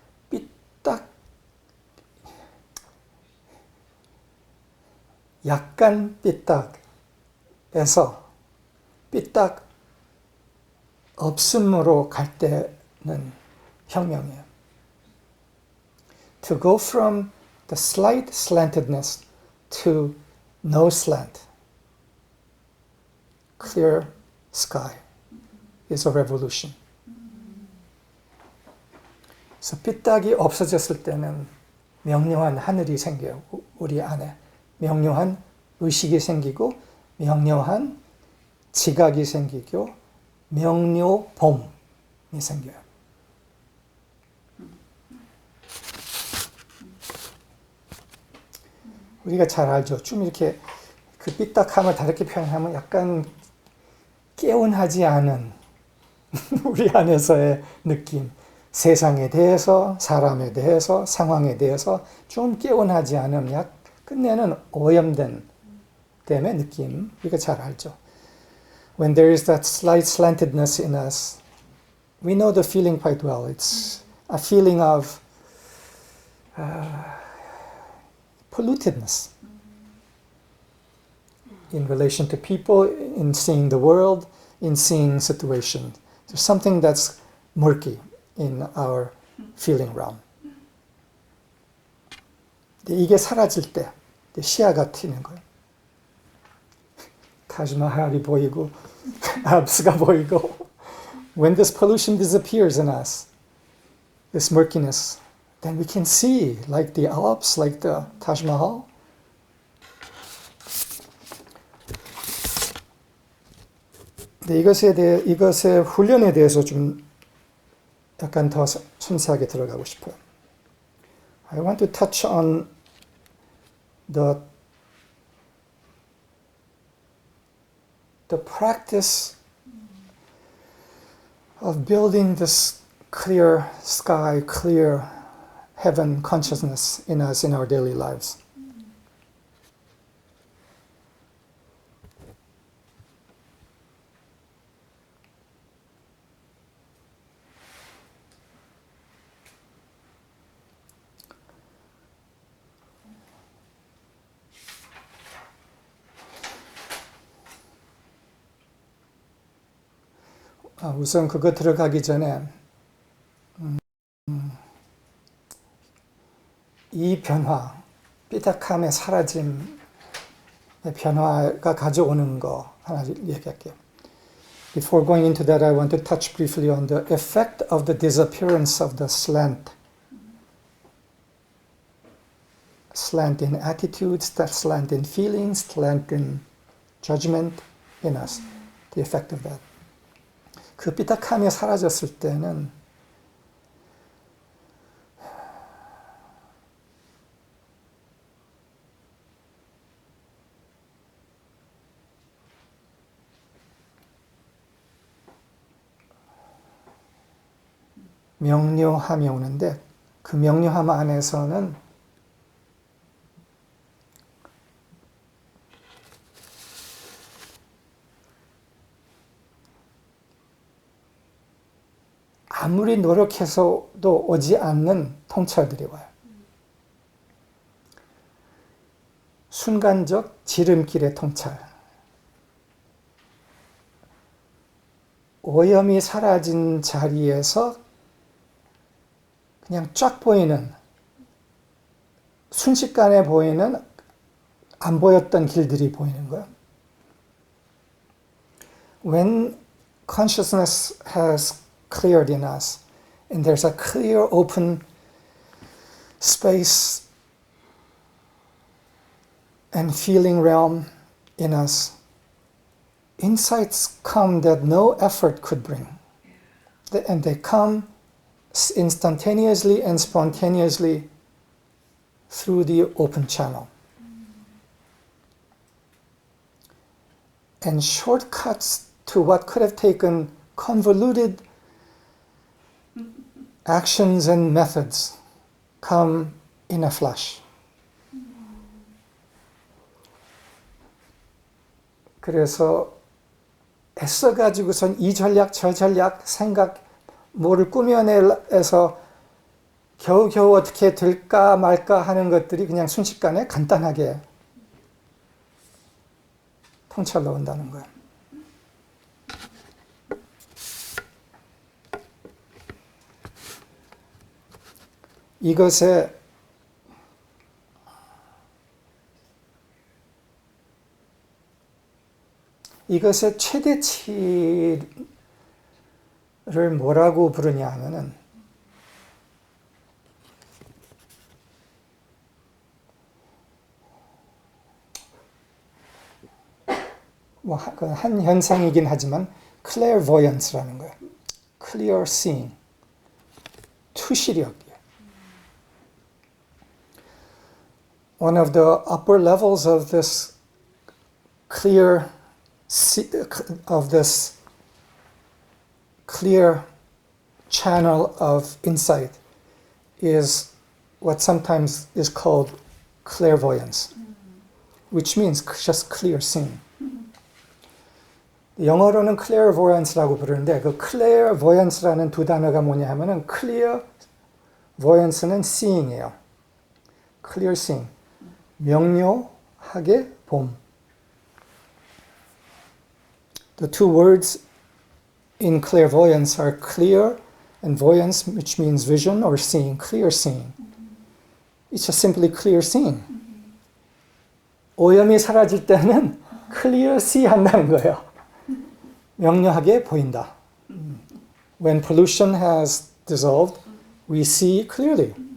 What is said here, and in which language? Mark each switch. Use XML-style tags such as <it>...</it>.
<ko>삐딱, 약간 삐딱에서 삐딱 없음으로 갈 때는 혁명이에요.</ko> <en>To go from the slight slantedness to no slant, clear sky is a revolution.</en> <ko>그래서 삐딱이 없어졌을 때는 명료한 하늘이 생겨요. 우리 안에 명료한 의식이 생기고 명료한 지각이 생기고 명료봄이 생겨요. 우리가 잘 알죠. 좀 이렇게 그 삐딱함을 다르게 표현하면 약간 개운하지 않은 우리 안에서의 느낌. 세상에 대해서, 사람에 대해서, 상황에 대해서 좀 개운하지 않은 끝내는 오염된 됨의 느낌. 우리가 잘 알죠.</ko> <en>When there is that slight slantedness in us, we know the feeling quite well. It's a feeling of pollutedness in relation to people, in seeing the world, in seeing situations. There's something that's murky in our feeling realm.</en> <ko>이게 사라질 때 시야가 트이는 거예요. 타지마할이 보이고 알프스가 보이고</ko> <en>when this pollution disappears in us, this murkiness, then we can see like the Alps, like the Taj Mahal.</en> <ko>근데 이것의 훈련에 대해서 좀 약간 더 순수하게 들어가고 싶어요.</ko> <en>I want to touch on the practice of building this clear sky, clear heaven consciousness in us in our daily lives.</en> <ko>우선 그거 들어가기 전에 이 변화, 삐딱함의 사라짐의 변화가 가져오는 거 하나 얘기할게요.</ko> <en>Before going into that, I want to touch briefly on the effect of the disappearance of the slant. Slant in attitudes, that slant in feelings, slant in judgment in us. The effect of that.</en> <ko>그 삐딱함이 사라졌을 때는 명료함이 오는데 그 명료함 안에서는 아무리 노력해서도 오지 않는 통찰들이 와요. 순간적 지름길의 통찰. 오염이 사라진 자리에서 그냥 쫙 보이는, 순식간에 보이는 안 보였던 길들이 보이는 거예요.</ko> <en>When consciousness has cleared in us, and there's a clear open space and feeling realm in us, insights come that no effort could bring. And they come instantaneously and spontaneously through the open channel. And shortcuts to what could have taken convoluted actions and methods come in a flash.</en> <ko>그래서 애써가지고선 이 전략 저 전략 생각 뭐를 꾸며내서 겨우겨우 어떻게 될까 말까 하는 것들이 그냥 순식간에 간단하게 통찰로 온다는 거예요. 이것의 최대치를 뭐라고 부르냐 하면은 한 현상이긴 하지만 clairvoyance라는 거예요.</ko> <en>clear seeing,</en> <ko>투시력이에요.</ko> <en>One of the upper levels of this clear channel of insight is what sometimes is called clairvoyance, which means just clear seeing.</en> <ko>영어로는 clairvoyance라고 부르는데 그 clairvoyance라는 두 단어가 뭐냐 하면은 clairvoyance는 seeing이에요.</ko> <en>clear seeing,</en> <ko>명료하게 봄.</ko> <en>The two words in clairvoyance are clear and voyance, which means vision or seeing, clear seeing. It's just simply clear seeing.</en> <ko>오염이 사라질 때는</ko> <en>clear see</en> <ko>한다는 거예요. 명료하게 보인다.</ko> <en>When pollution has dissolved, we see clearly.</en>